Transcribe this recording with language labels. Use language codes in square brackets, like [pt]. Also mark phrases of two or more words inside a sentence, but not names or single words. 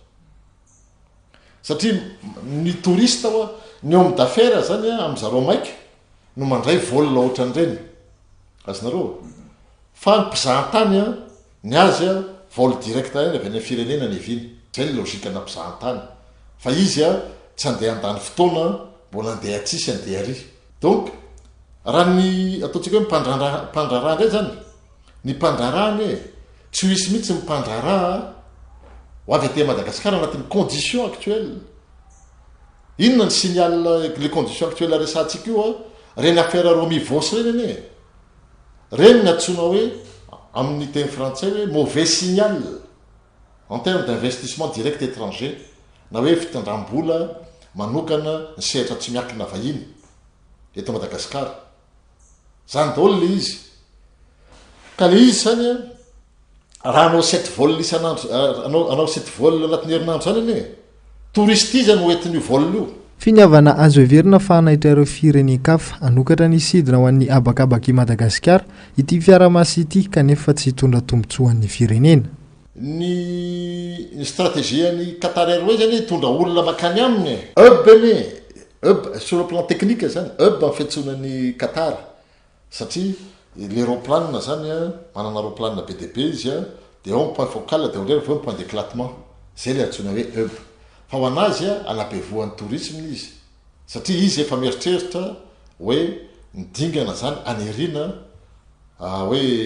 [mg] Satria ny touriste ny [fr] homme d'affaires [mg] zany amin'zareo maika no mandray volona ohatran'ireny azonareo fa ny mpizahan-tany ny azy [fr] vol direct [mg] avy any firenena ny eviny zay ny logika na mpizahan-tany fa izy tsy andeha andany fotoana mbola andeha atsisy andeha ary. Donc raha ny ataontsika hoe mpandraraha ndray zany ny mpandrarahany tsy hisy mihitsy mpandraraha ho avy aty Madagasikara anatin'ny [fr] condition actuelle. [mg] Inona ny [fr] signal les conditions actuelles [mg] resantsika io reny affaire Romy Vos reny reny natsona hoe amin'ny teny frantsay hoe [fr] mauvais signal en termes d'investissement direct étranger [mg] na hoe fitandram-bola manokana ny sehatra tsy miakina vahiny eto Madagasikara zany daholo le izy ka le izy zany raha anao 7 vol isan'andro anao 7 vol anatin'ny herinandro zany ane touriste izy no entin'io vol io. Finiavana azo heverina fa hanahitra ireo firenen-kafa hanokatra ny sidina ho an'ny abakabaka i Madagasikara ity fiaramasy ity kanefa tsy hitondra tombontsoa an'ny firenena. Ny stratégie ny Qatar Airways zany hitondra olona makany aminy [fr] hub sur le plan technique [mg] zany hub amin'ny fiantsonan'ny Qatar satria l'aéroplanina zany manana aéroplanina be dia be izy dia ao [fr] point focal [mg] dia ohatrany aveo [fr] point d'éclatement [mg] zay le antsona hoe hub fa ho anazy anabevoan'ny tourisme izy satria izy efa mieritreritra hoe midingana zany aneriana hoe